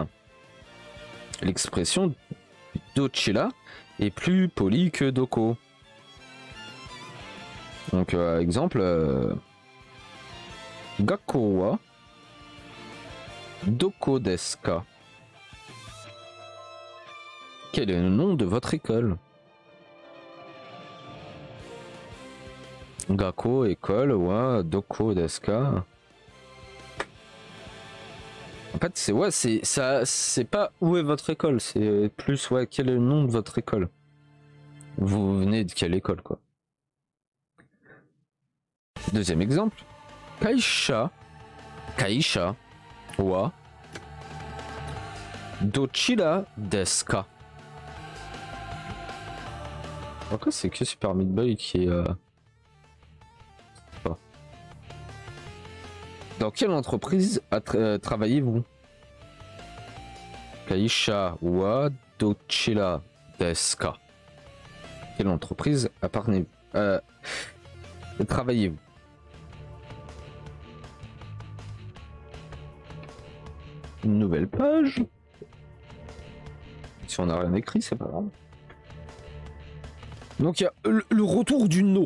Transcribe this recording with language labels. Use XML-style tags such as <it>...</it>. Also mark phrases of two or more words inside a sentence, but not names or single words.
<fr>L'expression dochira est plus polie que doko. Donc, exemple,</fr> <ja>学校はどこですか?</ja> <fr>Quel est le nom de votre école?</fr> <ja>Gakko, école, はどこですか?</ja> <fr>En fait, c'est pas où est votre école, c'est plus quel est le nom de votre école. Vous venez de quelle école, quoi. Deuxième exemple.</fr> <ja>会社はどちらですか?</ja> <fr>Pourquoi c'est que Super Meat Boy qui est... Dans quelle entreprise travaillez-vous?</fr> <ja>会社はどちらですか?</ja> <fr>Quelle entreprise travaillez-vous? Une nouvelle page. Si on n'a rien écrit, c'est pas grave. Donc il y a le retour du no.</fr>